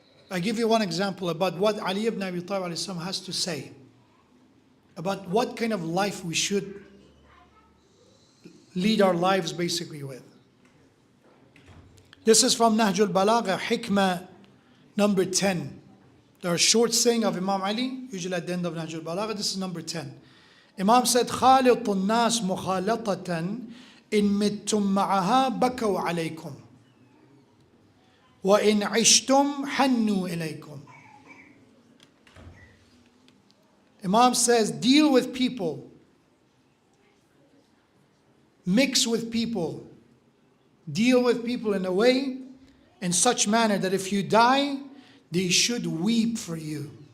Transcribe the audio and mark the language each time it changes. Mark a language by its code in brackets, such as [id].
[en] I give you one example about what Ali ibn Abi Talib alayhi salam has to say about what kind of life we should lead our lives basically with. This is from Nahjul Balagha, Hikmah number 10. There are short saying of Imam Ali, usually at the end of Nahjul Balagha. This is number 10. Imam said, [ar] خَالِطُ النَّاسِ مُخَالَطَةً إِن مِتُّم مَعَهَا بَكَوْا عَلَيْكُمْ وَإِنْ عِشْتُمْ حَنُّوا إِلَيْكُمْ. [en] Imam says, deal with people, mix with people, deal with people in a way, in such manner that if you die, they should weep for you.